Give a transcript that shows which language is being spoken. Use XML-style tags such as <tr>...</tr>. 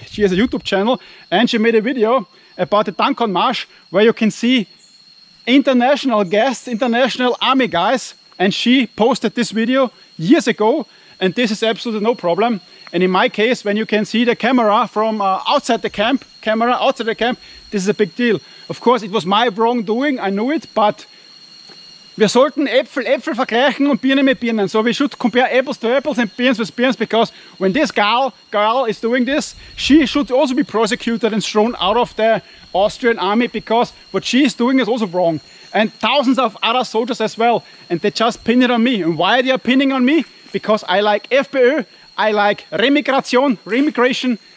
<en>She has a YouTube channel, and she made a video about the Dankon March, where you can see international guests, international army guys. And she posted this video years ago, and this is absolutely no problem. And in my case, when you can see the camera from outside the camp, this is a big deal. Of course, it was my wrongdoing, I knew it, but</en> <de>wir sollten Äpfel vergleichen und Birnen mit Birnen.</de> <en>So we should compare apples to apples and pears with pears, because when this girl is doing this, she should also be prosecuted and thrown out of the Austrian army, because what she is doing is also wrong. And thousands of other soldiers as well, and they just pin it on me. And why they are pinning on me? Because I like FPÖ, I like remigration.</en>